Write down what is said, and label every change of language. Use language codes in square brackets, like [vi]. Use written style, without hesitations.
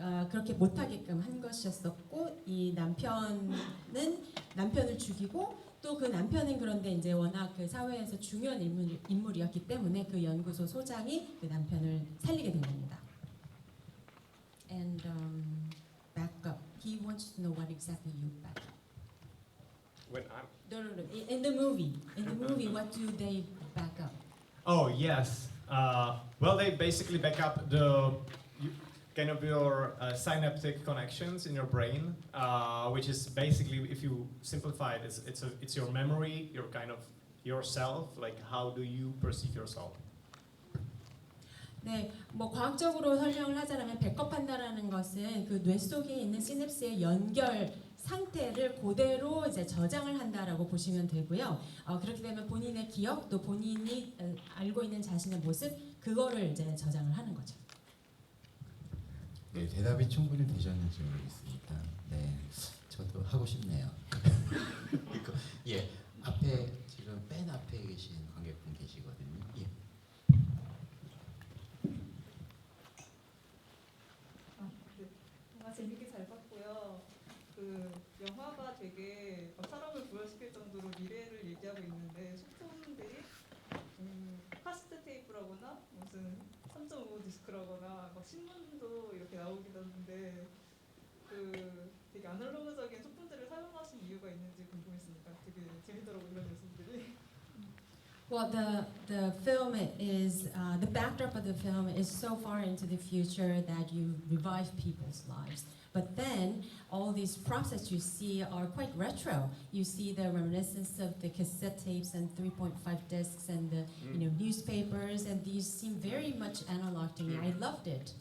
[ko] 그렇게 못하게끔 한 것이었었고 이 남편을 죽이고 또 그 남편은 그런데 이제 워낙 그 사회에서 중요한 인물이었기 때문에 그 연구소 소장이 그 남편을 살리게 된 겁니다. [en] And back up. He wants to know what exactly you back up. When I'm No. In the movie, what do they back up? Oh yes. Well, they basically back up kind of your synaptic connections in your brain, which is basically, if you simplify it, it's your memory, your kind of yourself. Like how do you perceive yourself? [ko] 네, 뭐 과학적으로 설명을 하자면 백업한다라는 것은 그 뇌 속에 있는 시냅스의 연결 상태를 그대로 이제 저장을 한다라고 보시면 되고요. 그렇게 되면 본인의 기억 또 본인이 알고 있는 자신의 모습 그거를 이제 저장을 하는 거죠. 네, 대답이 충분히 되셨는지 모르겠습니다. 네, 저도 하고 싶네요. 예, 앞에 지금 맨 앞에 계신 관객분 계시거든요. 예. 정말 재밌게 잘 봤고요. 그 영화가 되게 사람을 얘기하고 있는데 소품들이 카세트 테이프라거나 무슨 3.5 디스크라거나 막 신문도 이렇게 나오기도 하는데 그 되게 아날로그적인 소품들을 사용하신 이유가 있는지 궁금했습니다. 되게 재밌더라고요 이런 요소들이. [en] Well, the film is the backdrop of the film is so far into the future that you revive people's lives. But then all these props that you see are quite retro. You see the reminiscence of the cassette tapes and 3.5 discs and the newspapers, and these seem very much analog to me. I loved it.